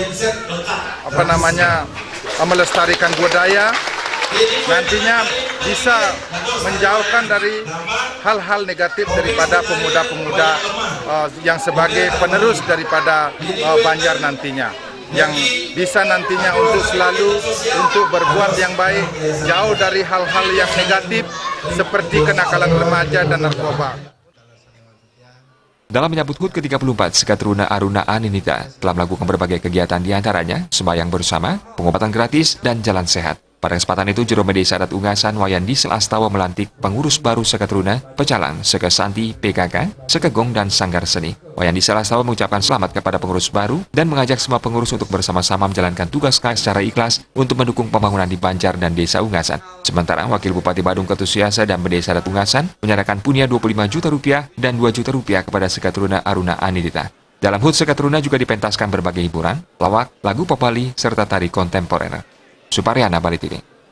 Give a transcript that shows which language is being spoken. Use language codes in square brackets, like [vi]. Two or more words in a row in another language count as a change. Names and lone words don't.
[id] melestarikan budaya, nantinya bisa menjauhkan dari hal-hal negatif daripada pemuda-pemuda yang sebagai penerus daripada Banjar nantinya, yang bisa nantinya untuk selalu untuk berbuat yang baik, jauh dari hal-hal yang negatif seperti kenakalan remaja dan narkoba. Dalam menyambut HUT ke-34, Seketeruna Aruna Anindita telah melakukan berbagai kegiatan diantaranya sembahyang bersama, pengobatan gratis, dan jalan sehat. Pada kesempatan itu, Juru Desa Adat Ungasan Wayan Diesel Astawa melantik pengurus baru Seketeruna, Pecalang, Sekesanti, PKK, Sekegong, dan Sanggar Seni. Wayan Diesel Astawa mengucapkan selamat kepada pengurus baru dan mengajak semua pengurus untuk bersama-sama menjalankan tugas secara ikhlas untuk mendukung pembangunan di Banjar dan Desa Ungasan. Sementara Wakil Bupati Badung Ketut Suwiyasa dan Desa Adat Ungasan menyerahkan punya Rp25 juta dan Rp2 juta kepada Seketeruna Aruna Anindita. Dalam HUT Seketeruna juga dipentaskan berbagai hiburan, lawak, lagu popali, serta tari kontemporer. Suparyana, Bali TV.